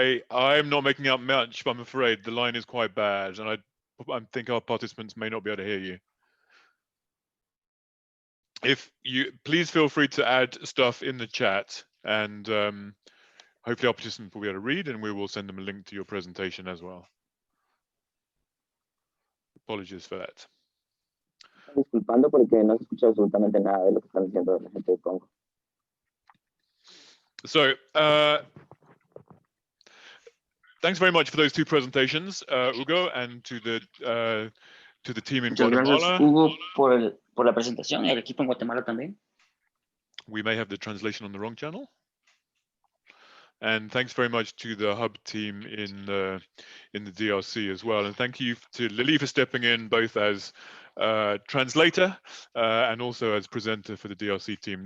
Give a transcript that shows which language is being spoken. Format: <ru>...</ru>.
<en>I'm not making out much, but I'm afraid the line is quite bad, and I think our participants may not be able to hear you. If you please feel free to add stuff in the chat, and hopefully our participants will be able to read, and we will send them a link to your presentation as well. Apologies for that.</en> <es>Disculpando porque no se escucha absolutamente nada de lo que están diciendo la gente de Congo.</es> <en>So, thanks very much for those two presentations, Hugo, and to the team in</en> <es>Muchas</es> <en>Guatemala.</en> <es>gracias, Hugo, por la presentación, y el equipo en Guatemala también.</es> <en>We may have the translation on the wrong channel. And thanks very much to the hub team in the DRC as well. And thank you to Lily for stepping in both as translator and also as presenter for the DRC team.</en>